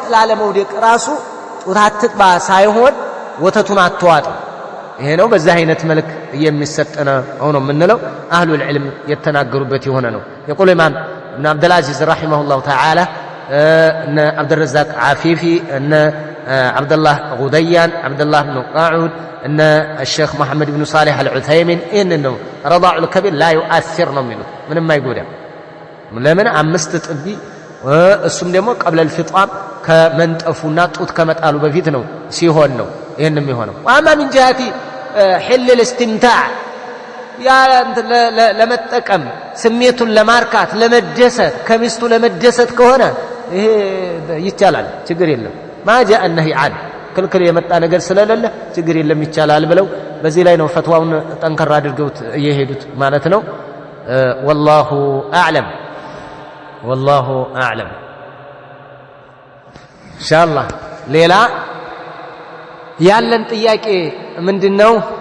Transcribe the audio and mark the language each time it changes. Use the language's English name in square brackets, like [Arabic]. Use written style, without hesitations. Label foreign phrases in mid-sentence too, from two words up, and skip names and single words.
[Amharic] ላለመውደቅ ራሱ ጡት አትጥባ ሳይሆን ወተቱን አትዋጥ ይሄ ነው በዛ አይነት መልክ የሚሰጠነ ነው የምንለው። [Arabic] أهل العلم [Amharic] የተናገሩበት የሆነ ነው። የቁል ኢማም ኢብኑ አብዱል አዚዝ [Arabic] رحمه الله تعالى [Amharic] እነ አብዱረዛቅ ዓፊፊ እነ አብዱላህ ጉደያን አብዱላህ ብኑ ቃዑድ እነ [Arabic] الشيخ محمد بن صالح العثيمين إنه رضاع الكبير لا يؤثر [Amharic] ነው የሚሉት ምንም አይጎዳም። ለምን አምስት ጥቢ እሱም ደግሞ [Arabic] قبل الفطام [Amharic] ከመንጠፉና ጡት ከመጣሉ በፊት ነው ሲሆን ነው ይሄንም ይሆነው። [Arabic] واما من جهه حل الاستمتاع [Amharic] ያ ለመጠቀም ስሜቱን ለማርካት ለመደሰት ከሚስቱ ለመደሰት ከሆነ ይሄ ይቻላል፣ ችግር የለም። [Arabic] ما جاء النهي عنه [Amharic] ክልክል የመጣ ነገር ስለሌለ ችግር የለም ይቻላል ብለው በዚህ ላይ ነው ፈትዋውን ጠንከር አድርገው የሄዱት ማለት ነው። [Arabic] والله اعلم والله اعلم ان شاء الله [Amharic] ሌላ ያለን ጥያቄ ምንድነው?